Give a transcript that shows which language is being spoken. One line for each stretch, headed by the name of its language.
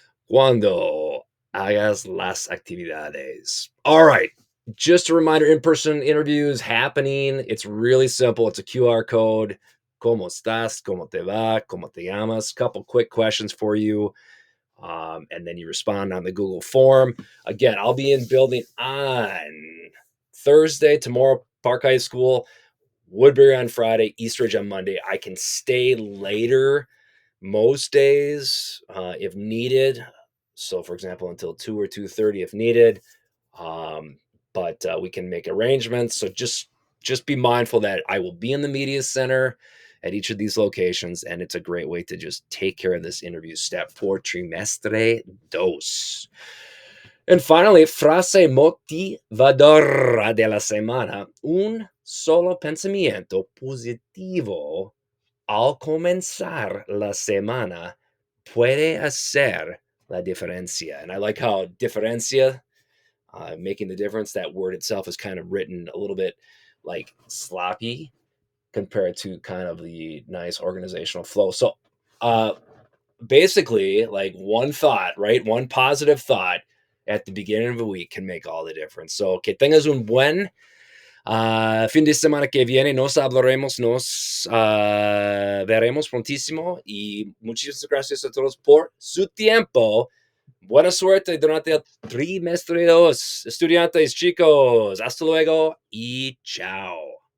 Spanish: Cuando hagas las actividades.
English: All right. Just a reminder, in-person interviews happening. It's really simple. It's a QR code.
Spanish: ¿Cómo estás? ¿Cómo te va? ¿Cómo te llamas?
English: Couple quick questions for you. And then you respond on the Google form. Again, I'll be in building on Thursday, tomorrow, Park High School, Woodbury on Friday, Eastridge on Monday. I can stay later most days if needed. So, for example, until 2 or 2:30 if needed. But we can make arrangements. So just be mindful that I will be in the media center at each of these locations, and it's a great way to just take care of this interview step for trimestre dos. And finally,
Spanish: frase motivadora de la semana. Un solo pensamiento positivo al comenzar la semana puede hacer la diferencia.
English: And I like how diferencia, making the difference, that word itself is kind of written a little bit like sloppy compared to kind of the nice organizational flow. So basically, like one thought, right? One positive thought at the beginning of a week can make all the difference.
Spanish: So que tengas un buen fin de semana que viene. Nos hablaremos, nos veremos prontísimo. Y muchísimas gracias a todos por su tiempo. Buena suerte durante el trimestre 2. Estudiantes, chicos. Hasta luego y chao.